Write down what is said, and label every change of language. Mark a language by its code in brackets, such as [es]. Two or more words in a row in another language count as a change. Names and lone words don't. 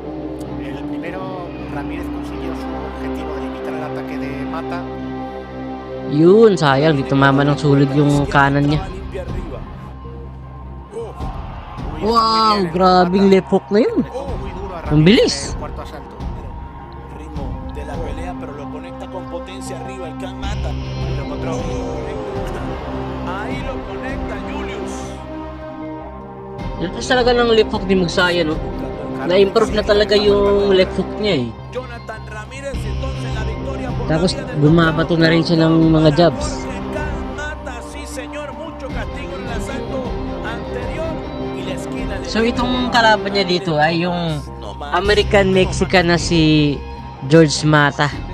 [tl] Yun, sayang, di tumama ng sulod yung kanan niya. Wow, grabing [en] left hook [tl] na yun. Ang bilis. [es] Ahí lo conecta. [tl] Lakas talaga ng [en] left hook [tl] ni Magsayo, no? Na-improve na talaga yung [en] left hook [tl] niya, eh. Tapos bumabato na rin siya ng mga jabs. So itong kalaban niya dito ay yung American-Mexican na si George Mata.